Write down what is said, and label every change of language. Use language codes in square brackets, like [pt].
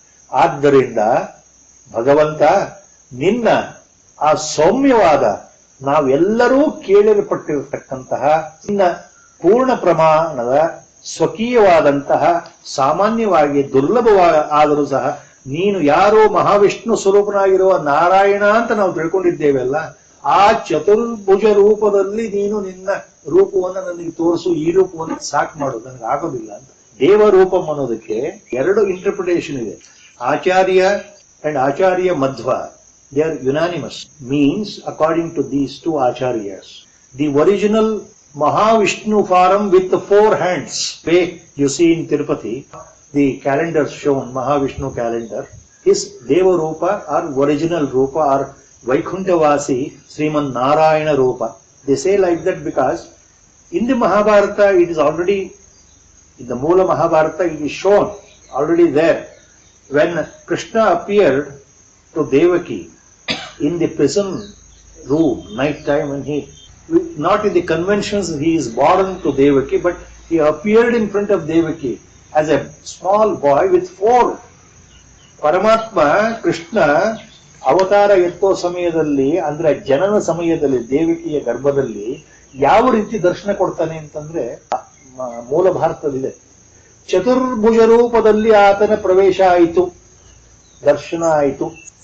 [kn] ಆದ್ದರಿಂದ ಭಗವಂತ ನಿನ್ನ ಆ ಸೌಮ್ಯವಾದ, ನಾವೆಲ್ಲರೂ ಕೇಳಲ್ಪಟ್ಟಿರತಕ್ಕಂತಹ ನಿನ್ನ ಪೂರ್ಣ ಪ್ರಮಾಣದ ಸ್ವಕೀಯವಾದಂತಹ, ಸಾಮಾನ್ಯವಾಗಿ ದುರ್ಲಭವಾದ ಆದರೂ ಸಹ ನೀನು ಯಾರೋ ಮಹಾವಿಷ್ಣು ಸ್ವರೂಪನಾಗಿರುವ ನಾರಾಯಣ ಅಂತ ನಾವು ತಿಳ್ಕೊಂಡಿದ್ದೇವೆಲ್ಲ, ಆ ಚತುರ್ಭುಜ ರೂಪದಲ್ಲಿ ನೀನು ನಿನ್ನ ರೂಪವನ್ನು ನನಗೆ ತೋರಿಸು, ಈ ರೂಪವನ್ನು ಸಾಕು ಮಾಡೋದು ನನಗೆ ಆಗೋದಿಲ್ಲ ಅಂತ. ದೇವರೂಪಂ ಅನ್ನೋದಕ್ಕೆ ಎರಡು ಇಂಟರ್ಪ್ರಿಟೇಷನ್ ಇದೆ. ಆಚಾರ್ಯ and Acharya Madhva, [en] they are unanimous. Means, according to these two acharyas, the original Mahavishnu form with the 4 hands, way you see in Tirupati, the calendar shown, Mahavishnu calendar, is Deva Rupa or original Rupa or Vaikunthavasi Sriman Narayana Rupa. They say like that because in the Mahabharata it is already, in the Moola Mahabharata it is shown already there. When Krishna appeared to Devaki in the prison room, night time, when he, not in the conventions he is born to Devaki, but he appeared in front of Devaki as a small boy with 4. [kn] Paramatma, Krishna, ಅವತಾರ ಎತ್ತೋ ಸಮಯದಲ್ಲಿ, ಅಂದ್ರೆ ಜನನ ಸಮಯದಲ್ಲಿ ದೇವಕಿಯ ಗರ್ಭದಲ್ಲಿ ಯಾವ ರೀತಿ ದರ್ಶನ ಕೊಡ್ತಾನೆ ಅಂತಂದ್ರೆ ಮೂಲ ಭಾರತದಲ್ಲಿದೆ. ಚತುರ್ಭುಜ ರೂಪದಲ್ಲಿ ಆತನ ಪ್ರವೇಶ ಆಯಿತು, ದರ್ಶನ ಆಯಿತು.